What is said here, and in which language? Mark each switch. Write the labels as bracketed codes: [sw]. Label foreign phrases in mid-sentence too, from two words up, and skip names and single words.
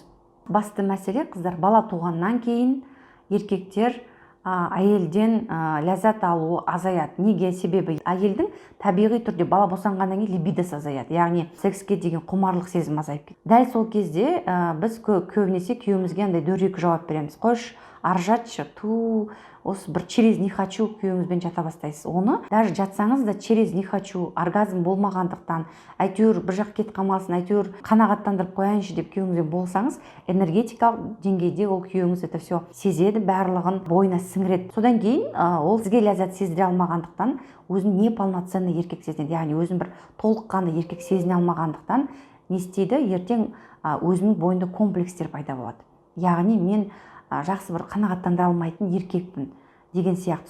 [kk] Басты мәселе, қыздар, бала туғаннан кейін еркектер әйелден ләззат алуы азаяды. Неге? Себебі әйелдің табиғи түрде бала босанғаннан кейін либидосы азаяды. Яғни секске деген құмарлық сезім азайып кетеді. Дәл сол кезде біз көбінесе күйеуімізге андай дөрекі жауап береміз. Қойш, ары жатшы, осы бір [ru] через не хочу [kk] күйеуіңізбен жата бастайсыз. Оны даже жатсаңыз да [ru] через не хочу, [kk] оргазм болмағандықтан, әйтеуір бір жақ кетіп қалмасын, әйтеуір қанағаттандырып қояйыншы деп күйеуіңізбен болсаңыз, энергетикалық деңгейде ол күйеуіңіз [ru] это все [kk] сезеді, барлығын бойына сіңіреді. Содан кейін ол сізге ләззат сездіре алмағандықтан, өзін неполноценный еркек сезінеді. Яғни өзін бір толыққанды еркек сезіне алмағандықтан не істейді? Ертең өзінің бойында комплекстер пайда болады. Яғни мен жақсы бір қанағаттандыра алмайтын еркекпін деген сияқты.